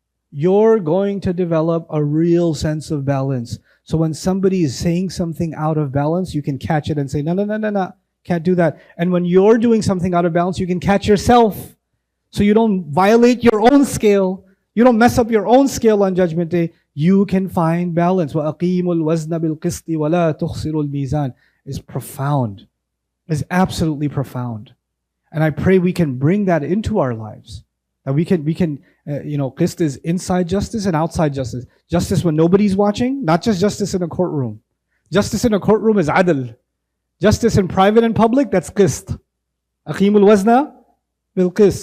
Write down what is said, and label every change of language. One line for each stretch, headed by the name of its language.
English: You're going to develop a real sense of balance. So when somebody is saying something out of balance, you can catch it and say, no, can't do that. And when you're doing something out of balance, you can catch yourself. So you don't violate your own scale. You don't mess up your own scale on Judgment Day. You can find balance.
Arabic: وَأَقِيمُوا الْوَزْنَ بِالْقِسْطِ وَلَا تُخْسِرُوا الْمِيزَانِ
English: is profound. Is absolutely profound. And I pray we can bring that into our lives. That we can, qist is inside justice and outside justice. Justice when nobody's watching, not just justice in a courtroom. Justice in a courtroom is adl. Justice in private and public, that's qist.
Arabic: Aqimul wazna bil qist.